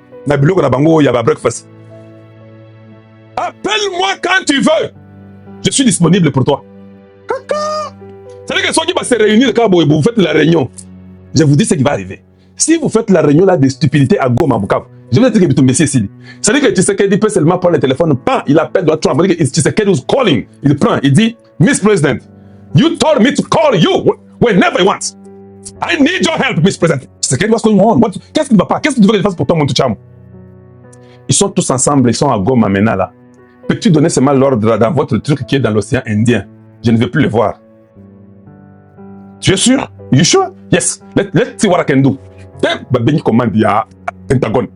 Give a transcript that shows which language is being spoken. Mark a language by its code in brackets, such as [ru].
[ln] Na biloko na bango ya ba breakfast. [fr] Appelle-moi quand tu veux. Je suis disponible pour toi. Caca. C'est-à-dire que ceux qui vont se réunir quand vous faites la réunion, je vous dis ce qui va arriver. Si vous faites la réunion là de stupidité à Goma, je vais dire que vous tombez ici. C'est-à-dire que Tshisekedi peut seulement prendre le téléphone, pas, il appelle Donald Trump. [en] Tshisekedi is calling. [fr] Il prend, il dit, [en] Miss President, you told me to call you whenever you want. I need your help, Miss President. What's going on? [fr] Qu'est-ce qui ne va pas? Qu'est-ce que tu veux que je fasse pour toi, mon Tucham? Ils sont tous ensemble, ils sont à Goma maintenant là. Peux-tu donner seulement l'ordre dans votre truc qui est dans l'océan Indien? Je ne veux plus le voir. Tu es sûr? [en] You sure? Yes. Let's see what I can do. [ln] Babengi commande ya Pentagon.